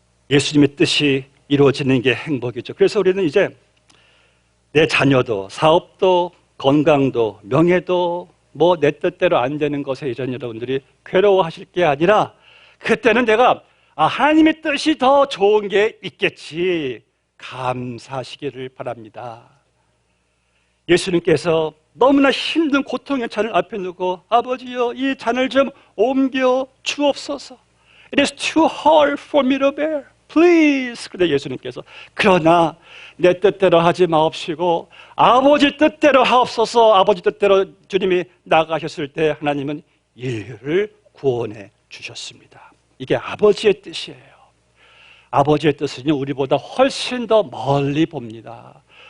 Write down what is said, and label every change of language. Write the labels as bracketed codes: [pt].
[ko] 예수님의 뜻이 이루어지는 게 행복이죠. 그래서 우리는 이제 내 자녀도 사업도 건강도 명예도 내 뜻대로 안 되는 것에 이제 여러분들이 괴로워하실 게 아니라 그때는 내가 하나님의 뜻이 더 좋은 게 있겠지 감사하시기를 바랍니다. 예수님께서 너무나 힘든 고통의 잔을 앞에 두고 아버지여 이 잔을 좀 옮겨 주옵소서. [en] It is too hard for me to bear. Please. [ko] 그런데 예수님께서 그러나 내 뜻대로 하지 마옵시고 아버지 뜻대로 하옵소서. 아버지 뜻대로 주님이 나가셨을 때 하나님은 인류를 구원해 주셨습니다. 이게 아버지의 뜻이에요. 아버지의 뜻은요 우리보다 훨씬 더 멀리 봅니다.